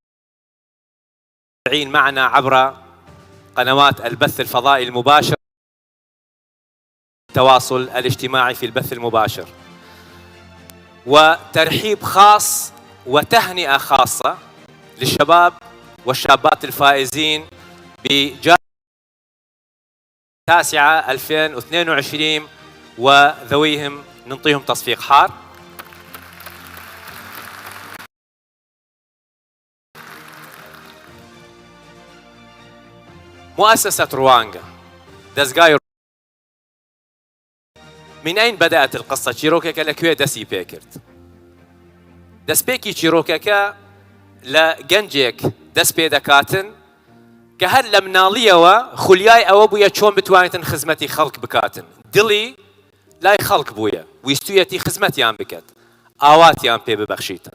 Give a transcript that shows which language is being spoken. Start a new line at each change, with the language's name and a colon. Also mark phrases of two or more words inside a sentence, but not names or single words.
Arabic: معنا عبر قنوات البث الفضائي المباشر، التواصل الاجتماعي في البث المباشر، وترحيب خاص وتهنئة خاصة للشباب والشابات الفائزين بجائزة 9/2022 وذويهم ننطيهم تصفيق حار. مؤسسة روانجا دەستگای من أين بدأت القصة؟
Central Kurdish: چیرۆکێکە لەکوێ دەستی پێ کرد؟ دەستپێکی چیرۆکەکە لە گەنجێک دەست پێ دەکاتن کە هەر لە مناڵیەوە خولیای ئەوە بووە چۆن بتوانێتن خزمەتی خەڵک بکاتن، دڵی لای خەڵک بووە، ویستویەتی خزمەتیان بکات، ئاواتیان پێ ببەخشیتن.